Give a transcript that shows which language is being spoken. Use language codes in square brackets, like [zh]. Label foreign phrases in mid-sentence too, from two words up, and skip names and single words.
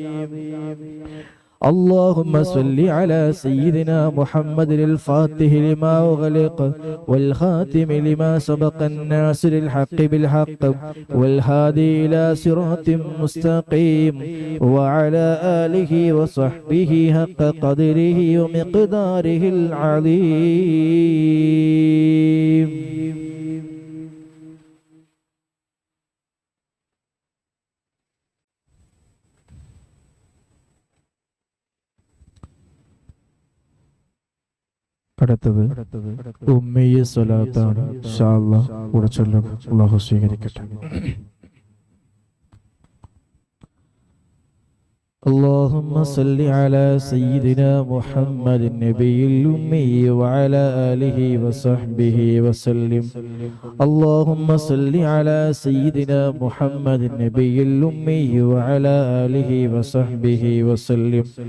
[ar] اللهم صل على سيدنا محمد الفاتح لما أغلق والخاتم لما سبق الناصر الحق بالحق والهادي إلى صراط مستقيم وعلى آله وصحبه حق قدره ومقداره العظيم. [ml] അടുത്തത് ഉമ്മയ്യ സ്വലാത്താണ്. [ar] إن شاء الله [ml] കൂടെ ചൊല്ലുക. അല്ലാഹു സ്വീകരിക്കട്ടെ. [ar] اللهم صل على سيدنا محمد النبي الأمي وعلى آله وصحبه وسلم. اللهم صل على سيدنا محمد النبي الأمي وعلى آله وصحبه وسلم.